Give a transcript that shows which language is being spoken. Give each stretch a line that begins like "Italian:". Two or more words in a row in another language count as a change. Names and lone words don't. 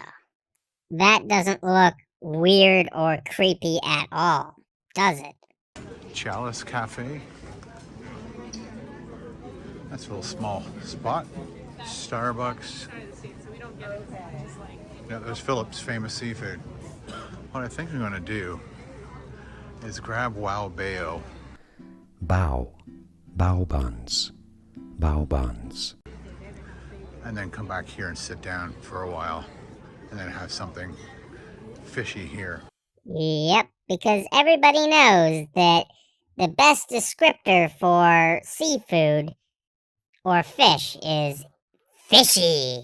English: That doesn't look weird or creepy at all, does it? Chalice Cafe. That's a little small spot. Starbucks. Yeah, there's Phillips Famous Seafood. What I think I'm gonna do is grab Wow Bao. Bao. Bao buns. Bao buns. And then come back here and sit down for a while. And then have something fishy here. Yep, because everybody knows that the best descriptor for seafood or fish is fishy.